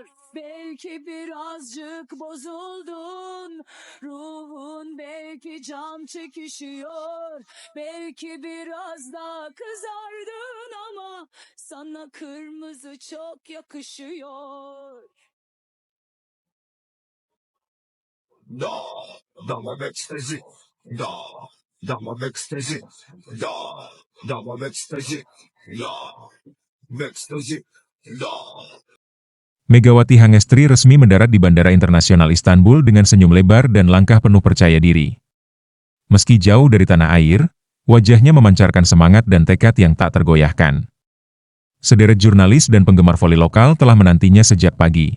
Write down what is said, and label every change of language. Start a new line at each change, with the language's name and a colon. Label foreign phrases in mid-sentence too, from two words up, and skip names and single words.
Turkish: Belki birazcık bozuldun, ruhun belki cam çekişiyor. Belki biraz daha kızardın ama sana kırmızı çok yakışıyor.
Russian: Да, дама экстази. Да, дама экстази. Да, дама экстази. Да, экстази. Да.
Indonesian: Megawati Hangestri resmi mendarat di Bandara Internasional Istanbul dengan senyum lebar dan langkah penuh percaya diri. Meski jauh dari tanah air, wajahnya memancarkan semangat dan tekad yang tak tergoyahkan. Sederet jurnalis dan penggemar voli lokal telah menantinya sejak pagi.